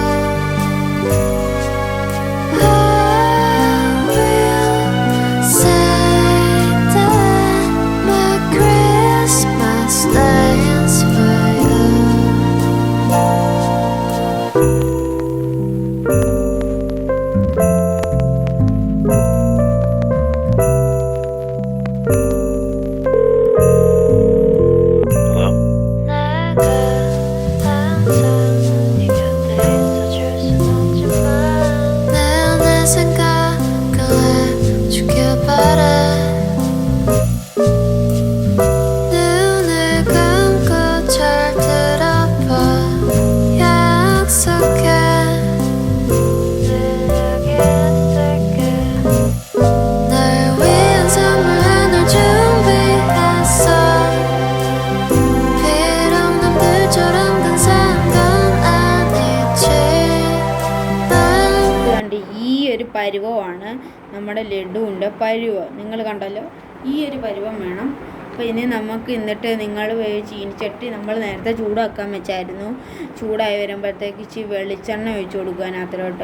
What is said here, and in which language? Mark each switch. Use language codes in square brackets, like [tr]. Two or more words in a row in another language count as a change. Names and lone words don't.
[en] I will sing that my Christmas dance for you. Hello? [ko] 내가 항상 네 곁에 있어줄 순 없지만 늘 내 생각을 해주길 바래. 눈을 감고 잘 들어봐, 약속해. 늘 여기 있을게. 날 위한 선물 하나 준비했어. 비록 남들처럼 근사한 건 아니지. [ml] അതുകൊണ്ട് ഈ ഒരു പരുവമാണ് നമ്മുടെ ലഡുവിൻ്റെ പരുവം. നിങ്ങൾ കണ്ടല്ലോ, ഈ ഒരു പരുവം വേണം. അപ്പോൾ ഇനി എന്നിട്ട് നിങ്ങൾ ചീനിച്ചട്ടി നമ്മൾ നേരത്തെ ചൂടാക്കാൻ വെച്ചായിരുന്നു. ചൂടായി വരുമ്പോഴത്തേക്ക് ഇച്ചിരി വെളിച്ചെണ്ണ ഒഴിച്ച് കൊടുക്കുക അതിനകത്തോട്ട്.